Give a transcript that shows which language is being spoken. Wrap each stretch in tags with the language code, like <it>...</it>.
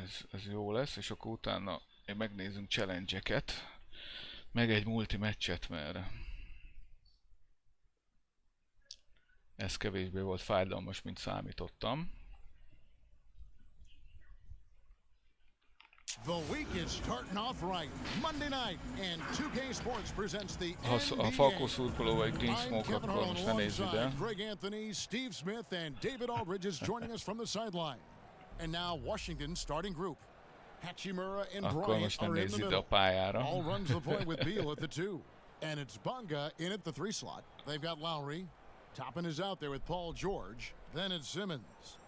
<hu>Ez jó lesz, és akkor utána megnézzünk challenge-eket, meg egy multi meccset, mert ez kevésbé volt fájdalmas, mint számítottam.</hu> <en>The week is starting off right. Monday night and 2K Sports presents the NBA.</en> <hu>Ha Falco szurkoló vagy Green Smoke, akkor most ne nézz ide.</hu> <en>Greg Anthony, Steve Smith and David Aldridge is joining us from the sideline. And now Washington starting group. Hachimura and Bryant are in the middle. All runs the point with Beal at the 2. And it's Bunga in at the 3 slot. They've got Lowry. Toppin is out there with Paul George. Then it's Simmons.</en>